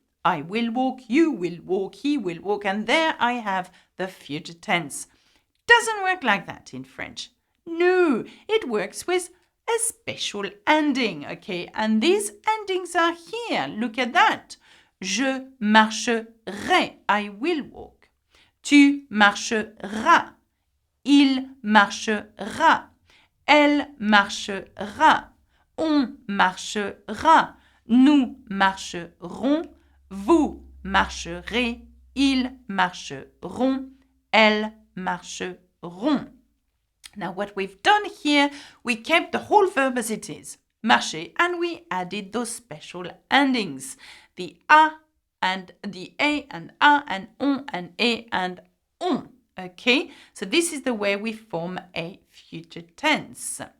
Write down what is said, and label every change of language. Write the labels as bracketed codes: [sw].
[en] I will walk, you will walk, he will walk, and there I have the future tense. Doesn't work like that in French. No, it works with a special ending, okay? And these endings are here. Look at that. [fr] Je marcherai, [en] I will walk. [fr] Tu marcheras, il marchera, elle marchera, on marchera, nous marcherons, vous marcherez, ils marcheront, elles marcheront. [en] Now, what we've done here, we kept the whole verb as it is, marcher, and we added those special endings, the a and the a and a and on and a and on. Okay, so this is the way we form a future tense.